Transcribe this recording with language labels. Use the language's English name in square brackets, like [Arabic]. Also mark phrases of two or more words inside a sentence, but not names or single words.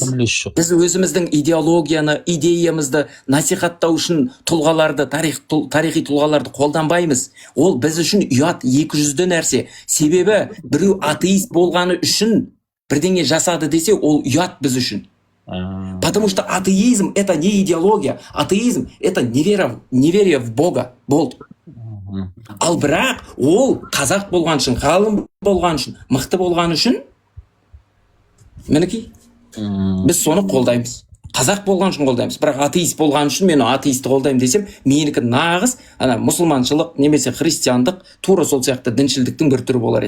[Kazakh] Біз өзіміздің идеологияны, идеямызды насихаттау үшін тұлғаларды, тарихи тұлғаларды қолданбаймыз. Ол біз үшін ұят 200 нәрсе. Себебі біреу атеист болғаны үшін бірдеңе жасады десе, ол ұят біз үшін. [Russian] Потому что атеизм это не идеология. Атеизм это неверие в Бога. [Kazakh] Болды. Ал бірақ ол қазақ болған үшін, ғалым болған үшін, мықты болған үшін мінекей, біз соны қолдаймыз. Қазақ болған үшін қолдаймыз. Бірақ атеист болған үшін мен атеисті қолдаймын десем, менікі нағыз ана мұсылманшылық немесе христиандық, тура сол сияқты діншілдіктің бір түрі болар еді.